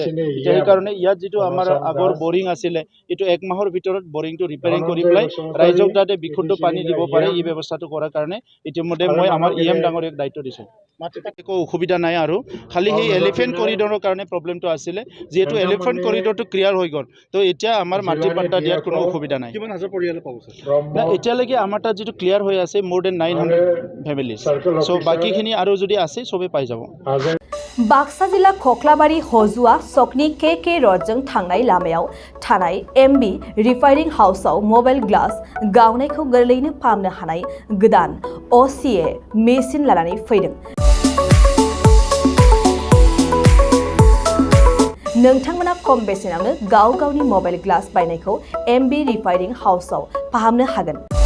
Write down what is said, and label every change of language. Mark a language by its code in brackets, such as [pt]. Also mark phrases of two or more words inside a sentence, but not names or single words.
[as] এতিয়া সেইকাৰণে ইয়াত যিটো আমাৰ আগৰ বৰিং আছিলে, এইটো 1 মাহৰ ভিতৰত বৰিংটো ৰিপেয়াৰিং কৰি পেলাই ৰাইজক যাতে বিশুদ্ধ পানী দিব পাৰে, এই ব্যৱস্থাটো কৰাৰ কাৰণে ইতিমধ্যে মই আমাৰ EM ডাঙৰীয়াক দায়িত্ব দিছোঁ। একো অসুবিধা নাই আৰু খালি সেই এলিফেণ্ট কৰিডৰৰ কাৰণে প্ৰব্লেমটো আছিলে। যিহেতু এলিফেণ্ট কৰিডৰটো ক্লিয়াৰ হৈ গ'ল, তো এতিয়া আমাৰ মাটি পাট্টা দিয়াত কোনো অসুবিধা নাই। কিমান হাজাৰ পৰিয়াল পাব না, এতিয়ালৈকে আমাৰ তাত যিটো ক্লিয়াৰ হৈ আছে [en] more than [as] 900 ফেমিলিজ। চ' বাকীখিনি আৰু যদি আছে চবেই পাই যাব। [brx] बाक्सा जिल्ला खख्लाबारि हजुआ सकनि KK रडजों थांनाय लामायाव थानाय MB रिफाइनिं हाउसआव मबाइल ग्लास गावनायखौ गोरलैनो फाहामनो हानाय गोदान OCA मेसिन लानानै फैदों। नोंथांमोना खम बेसेनावनो गाव गावनि मबाइल ग्लास बायनायखौ MB रिफाइनिं हाउसआव फाहामनो हागोन।